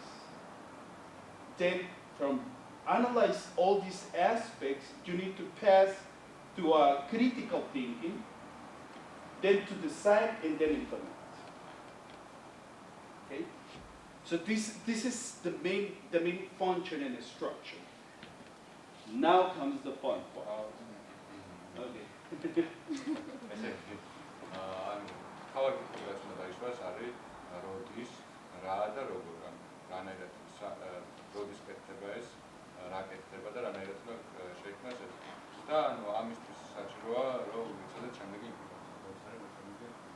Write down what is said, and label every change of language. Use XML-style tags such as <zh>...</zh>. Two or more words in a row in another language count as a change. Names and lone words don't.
<en>Then from analyze all these aspects, you need to pass to a critical thinking, then to decide and then implement. Okay? So this is the main function and the structure. Now comes the fun part. Okay.</en> <ka>ესე იგი, ანუ ქალაქი რაც უნდა დაიშვას არის როდის, რა და როგორ, რანაირად როდის კეთდება ეს, რა კეთდება და რანაირად უნდა შექმნას ეს. და ანუ ამისთვის საჭიროა რომ ვიცოდეთ შემდეგი ინფორმაცია.</ka>